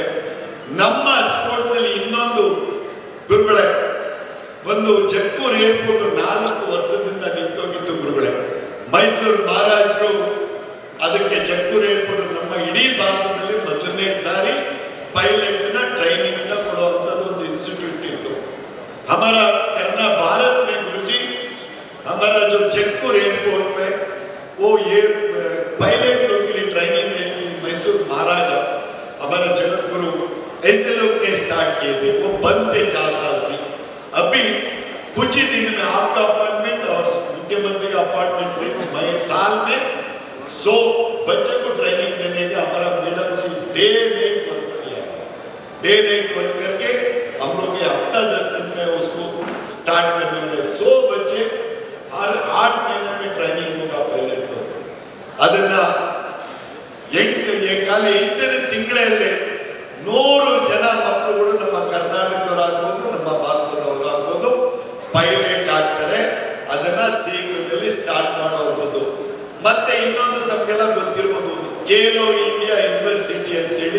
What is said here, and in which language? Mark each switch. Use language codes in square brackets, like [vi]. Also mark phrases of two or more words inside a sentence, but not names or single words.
[kn] ನಮ್ಮ ಸ್ಪೋರ್ಟ್ಸ್ ನಲ್ಲಿ ಇನ್ನೊಂದು ಗುರುಗಳೇ, ಒಂದು ಜಕ್ಕೂರ್ ಏರ್ಪೋರ್ಟ್ 4 ವರ್ಷದಿಂದ ನಿಂತೋಗಿತ್ತು ಗುರುಗಳೇ. ಮೈಸೂರು ಮಹಾರಾಜರು ಅದಕ್ಕೆ ಜಕ್ಕೂರ್ ಏರ್ಪೋರ್ಟ್ ನಮ್ಮ ಇಡೀ ಭಾರತದಲ್ಲಿ ಮೊದಲನೇ ಸಾರಿ ಪೈಲಟ್ ನ ಟ್ರೈನಿಂಗ್ ಕೊಡುವಂತದ್ದು ಒಂದು इंस्टीट्यूट इತ್ತು. [hi] हमारा करना भारत में गुरुजी, हमारा जो जयपुर एयरपोर्ट पे वो ये पायलट लोग के लिए ट्रेनिंग देने के लिए मैसूर महाराजा हमारा जगत गुरु ऐसे लोग ने स्टार्ट किए थे. वो बंद थे 4 साल से. अभी कुछ ही दिन में आपका अपार्टमेंट और मुख्यमंत्री का अपार्टमेंट से साल में 100 बच्चे को ट्रेनिंग देने का हमारा मैडम जी [en] day night work [hi] किया. [en] day night work [hi] करके हम लोग ये हफ्ता 10 दिन में उसको स्टार्ट करने वाले. 100 बच्चे हर 8 महीने में ट्रेनिंग होगा पायलट को. [kn] ಅದನ್ನ 8 ತಿಂಗಳಲ್ಲಿ 100 ಜನ ಮಕ್ಕಳುಗಳು ನಮ್ಮ ಕರ್ನಾಟಕದವರಾಗ್ಬೋದು, ನಮ್ಮ ಭಾರತದವರಾಗ್ಬೋದು ಪೈಲಟ್ ಆಗ್ತಾರೆ. ಅದನ್ನ ಶೀಘ್ರದಲ್ಲಿ ಸ್ಟಾರ್ಟ್ ಮಾಡುವಂಥದ್ದು. ಮತ್ತೆ ಇನ್ನೊಂದು ತಮಗೆಲ್ಲ ಗೊತ್ತಿರ್ಬೋದು, ಖೇಲೋ ಇಂಡಿಯಾ ಯೂನಿವರ್ಸಿಟಿ ಅಂತೇಳಿ.